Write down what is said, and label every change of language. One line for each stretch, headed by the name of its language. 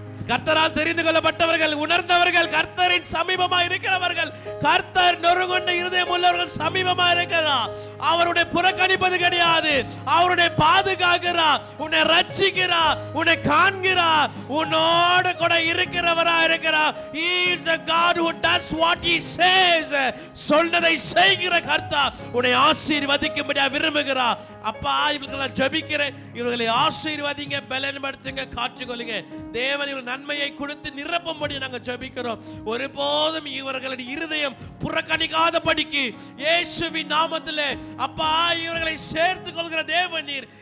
Tamil: கர்த்தரால் தெரிந்து கொள்ளப்பட்டவர்கள், உணர்ந்தவர்கள், கர்த்தரின் சமீபமா இருக்கிறவர்கள், கர்த்தர் நொறுங்குண்ட இருதயம் உள்ளவர்கள் சமீபமா இருக்கிறார். அவருடைய புறக்கணிப்பது கிடையாது. அவருடைய பாதுகாக்கிறார், உன்னை ரட்சிக்கிறார், உன்னை காண்கிறார், உன்னோடு கூட இருக்கிறவரா இருக்கிறார்.
English: He is a God who does what he says.
Tamil: சொன்னதை செய்கிற கர்த்தர் உன்னை ஆசீர்வதிக்கும்படியா விரும்புகிறார். அப்பா, இவர்களை ஜெபிக்கிறேன், இவர்களை ஆசீர்வதிங்க, பலன்படுத்துங்க, காத்துக்கொள்ளுங்க. தேவன் இவர்கள் நன்மையை கொடுத்து நிரப்பும்படி நாங்கள் ஜெபிக்கிறோம். ஒருபோதும் இவர்களுடைய இருதயம் புறக்கணிக்காதபடிக்கு இயேசுவின் நாமத்திலே அப்பா இவர்களை சேர்த்து கொள்கிற தேவன் நீர்.